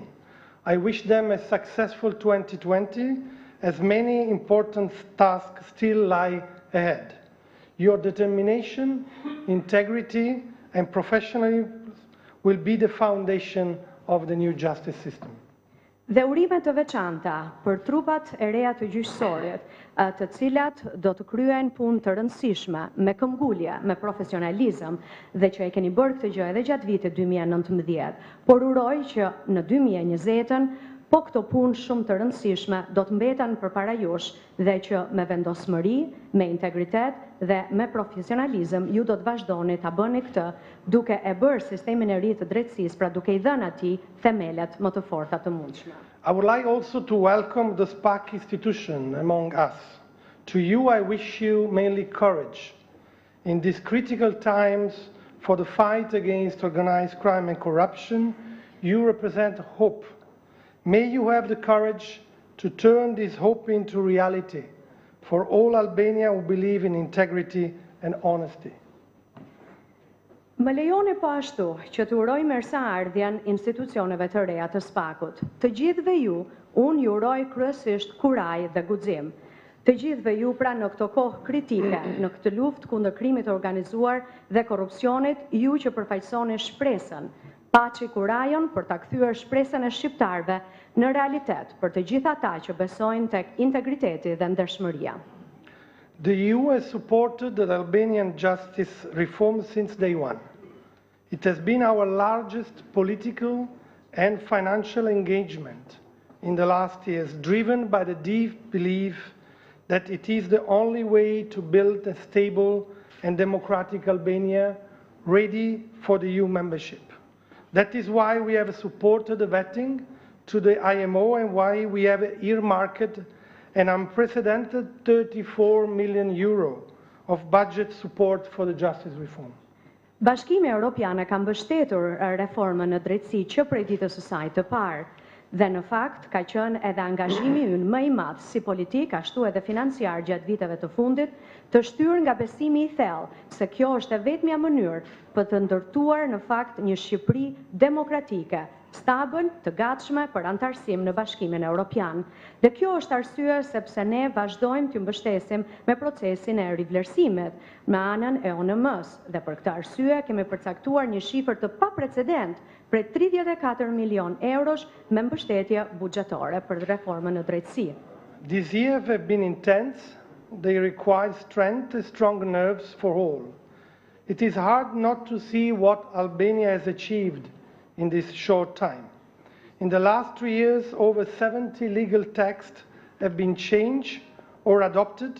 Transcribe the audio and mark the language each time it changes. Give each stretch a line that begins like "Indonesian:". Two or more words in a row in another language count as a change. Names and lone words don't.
English: I wish them a successful 2020, as many important tasks still lie ahead. Your determination, integrity, and professionalism will be the foundation of the new justice system.
Albanian: Dhe urimet të veçanta për trupat e reja të gjyqësorit, të cilat do të kryen punë të rëndësishme, me këmbgulje, me profesionalizëm, dhe që e keni bërë këtë gjë edhe gjatë vitit 2019, por uroj që në 2020-ën, po këto punë shumë të rëndësishme do të mbeten përpara jush dhe që me vendosmëri, me integritet dhe me profesionalizëm ju do të vazhdoni ta bëni këtë duke e bërë sistemin e ri të drejtësisë, pra duke I dhënë atij themelet më të forta të mundshme.
English: I would like also to welcome the SPAC institution among us. To you I wish you mainly courage. In these critical times for the fight against organized crime and corruption, you represent hope. May you have the courage to turn this hope into reality for all Albania who believe in integrity and honesty.
Albanian: Më lejoni po ashtu që të uroj mirëseardhjen institucioneve të reja të SPAC-ut. Të gjithëve ju, unë ju uroj kryesisht kuraj dhe guxim. Të gjithëve ju pra në këto kohë kritike, në këtë luftë kundër krimit të organizuar dhe korrupsionit, ju që përfaqësoni shpresën, paçi kurajon për ta kthyer shpresën e shqiptarëve në realitet për të gjithë ata që besojnë tek integriteti dhe ndershmëria.
English: The EU has supported the Albanian justice reform since day one. It has been our largest political and financial engagement in the last years, driven by the deep belief that it is the only way to build a stable and democratic Albania ready for the EU membership. That is why we have supported the vetting to the IMO and why we have earmarked an unprecedented €34 million of budget support for the justice reform.
Albanian: Bashkimi Evropian ka mbështetur reformën në drejtësi që prej ditës së saj të parë, dhe në fakt ka qenë edhe angazhimi ynë më I madh si politik ashtu edhe financiar gjatë viteve të fundit, të shtyrë nga besimi I thellë se kjo është e vetmja mënyrë për të ndërtuar në fakt një Shqipëri demokratike, stabil, të gatshme për antarësim në Bashkimin Evropian. Dhe kjo është arsye sepse ne vazhdojmë të mbështesim me procesin e rivlerësimit me anën e ONM-s dhe për këtë arsye kemi përcaktuar një shifër të paprecedent prej 34 milion eurosh me mbështetje buxhetore për reformën në drejtësi.
English: These years have been intense. They require strength and strong nerves for all. It is hard not to see what Albania has achieved in this short time. In the last 3 years, over 70 legal texts have been changed or adopted.